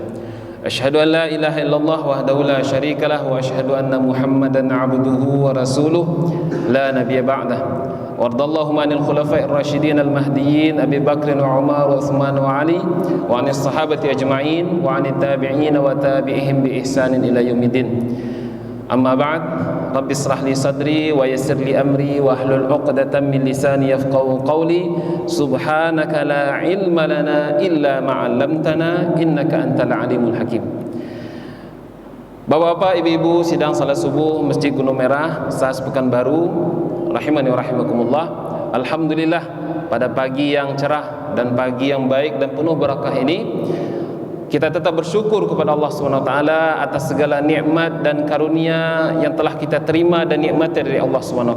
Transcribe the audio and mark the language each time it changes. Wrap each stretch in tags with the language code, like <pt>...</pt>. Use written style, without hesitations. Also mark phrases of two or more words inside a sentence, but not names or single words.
<ar>أشهد أن لا إله إلا الله وحده لا شريك له وأشهد أن محمدا عبده ورسوله لا نبي بعده. ورضي الله عن الخلفاء الراشدين المهديين أبي بكر وعمر وعثمان وعلي وعن الصحابة أجمعين وعن التابعين وتابعيهم بإحسان إلى يوم الدين. أما بعد. رب اشرح لي صدري ويسر لي أمري واحلل عقدة من لساني يفقهوا قولي. سبحانك لا علم لنا إلا ما علمتنا إنك أنت العليم الحكيم.</ar> <id>Bapak-bapak, ibu-ibu sidang salat subuh Masjid Gunung Merah, SAS Pekanbaru,</id> <ar>رحمني ورحمكم الله.</ar> <id>Alhamdulillah, pada pagi yang cerah dan pagi yang baik dan penuh barakah ini kita tetap bersyukur kepada Allah SWT atas segala nikmat dan karunia yang telah kita terima dan nikmat dari Allah SWT.</id>